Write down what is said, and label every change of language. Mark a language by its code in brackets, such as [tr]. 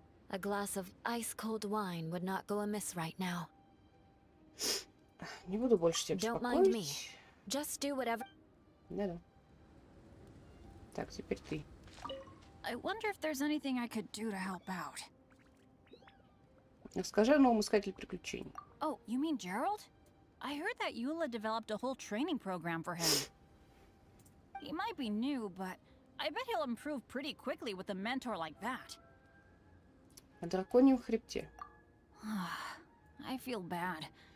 [en] A glass of ice-cold wine would not go amiss right now. [ru] Не буду больше тебя [en] Don't mind me. [ru] беспокоить. [en] Just do whatever... [ru] Да-да. Так, теперь ты. [en] I wonder if there's anything I could do to help out. [ru] Расскажи о новом искателе приключений. [en] Oh, you mean Gerald? I heard that Eula developed a whole training program for him. He might be new, but I bet he'll improve pretty quickly with a mentor like that. [ru] На драконьем хребте. [en] I feel bad.